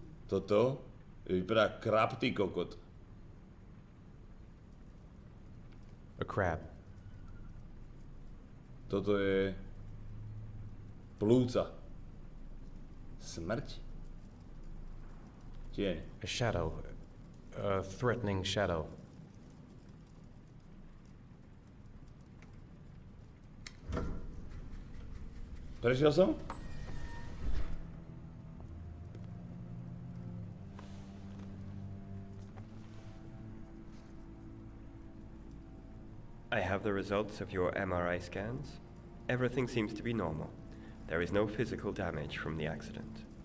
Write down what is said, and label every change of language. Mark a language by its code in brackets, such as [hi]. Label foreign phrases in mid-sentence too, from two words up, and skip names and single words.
[sk] Toto vypadá kraptý kokot. [en] A crab. [sk] Toto je plúca. Smrť? Tieň. [en] A shadow. A threatening shadow. [sk] Prešiel som? [en] I have the results of your MRI scans. Everything seems to be normal. There is no physical damage from the accident.